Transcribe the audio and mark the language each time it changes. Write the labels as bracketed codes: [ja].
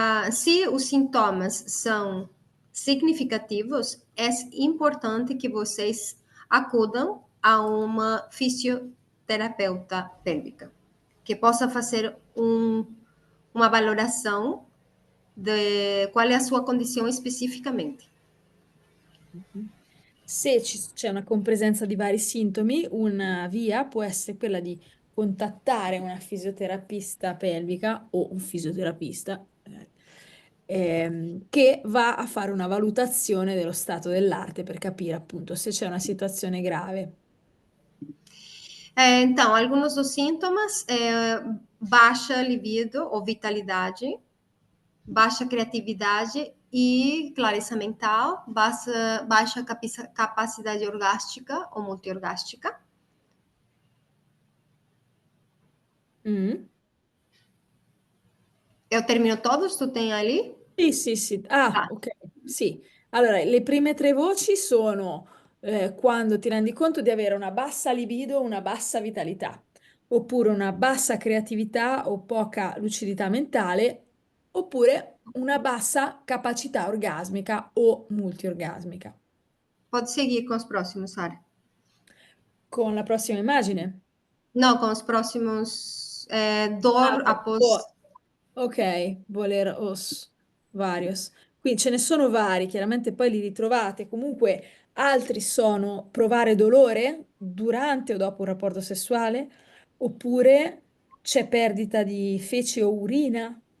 [pt] Se os sintomas são significativos, é importante que vocês acudam a uma fisioterapeuta pélvica, que possa fazer uma valoração de qual é a sua condição especificamente. [it] Se c'è una compresenza di vari sintomi, una via può essere quella di contattare una fisioterapista pelvica o un fisioterapista che va a fare una valutazione dello stato dell'arte per capire appunto se c'è una situazione grave. [pt] Então, alguns dos sintomas é baixa libido ou vitalidade, baixa criatividade e clareza mental, baixa capacidade orgástica ou multiorgástica. Mm. Eu termino todos? Tu tem ali? [it] Sì, sì, sì. Ah, [pt] Tá. [it] ok, sì. Allora, le prime tre voci sono quando ti rendi conto di avere una bassa libido, una bassa vitalità, oppure una bassa creatività o poca lucidità mentale, oppure una bassa capacità orgasmica o multiorgasmica. [pt] Pode seguir com os próximos, Sara. [it] Con la prossima immagine. [pt] Não, com os próximos. Ah, Dor ok. após. Ok, voler os varios. [it] Qui ce ne sono vari, chiaramente poi li ritrovate. Comunque altri sono provare dolore durante o dopo un rapporto sessuale, oppure c'è perdita di feci o urina,